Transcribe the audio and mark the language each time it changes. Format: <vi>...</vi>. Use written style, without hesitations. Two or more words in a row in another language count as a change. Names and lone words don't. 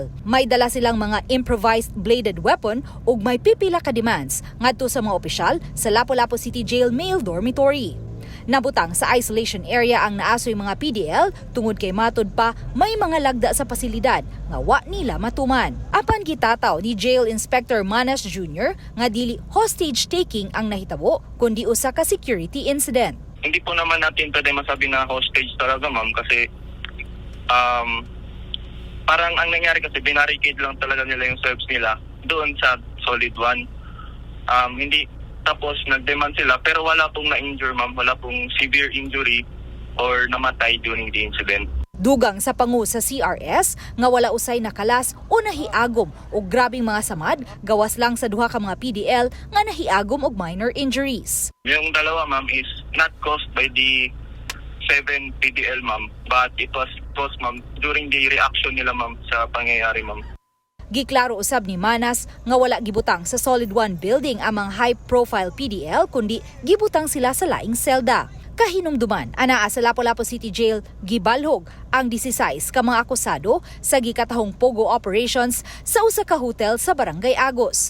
<ceb>May dala silang mga</ceb> <en>improvised bladed weapon</en> <ceb>ug may pipila ka demands ngadto sa mga opisyal sa Lapu-Lapu City Jail Male Dormitory. Nabutang sa isolation area ang naasoy mga PDL tungod kay matod pa may mga lagda sa pasilidad nga wa nila matuman. Apan gitataw ni Jail Inspector Manas Jr. nga dili</ceb> <en>hostage taking</en> <ceb>ang nahitabo kundi usa ka</ceb> <en>security incident.</en> <tl>Hindi po naman natin pwede masabi na hostage talaga, ma'am, kasi parang ang nangyari kasi binarricade lang talaga nila yung selves nila doon sa Solid 1. Hindi tapos nag-demand sila pero wala pong na-injure, ma'am, wala pong</tl> <en>severe injury</en> <tl>or namatay</tl> <en>during the incident.</en> <ceb>Dugang sa pangu sa CRS nga wala usay nakalas o nahiagom o grabing mga samad gawas lang sa duha ka mga PDL nga nahiagom og</ceb> <en>minor injuries.</en> <tl>Yung dalawa, ma'am,</tl> <en>is not caused by the 7 PDL, ma'am, but it was caused, ma'am, during the reaction nila, ma'am,</en> <tl>sa pangyayari,</tl> <en>ma'am.</en> <ceb>Giklaro usab ni Manas nga wala gibutang sa Solid 1 building ang mga high-profile PDL kundi gibutang sila sa laing selda. Kahinumduman, anaa sa Lapu-Lapu City Jail, gibalhog ang 16 ka mga akusado sa gikatahong pogo operations sa usa ka hotel sa Barangay Agos.</ceb>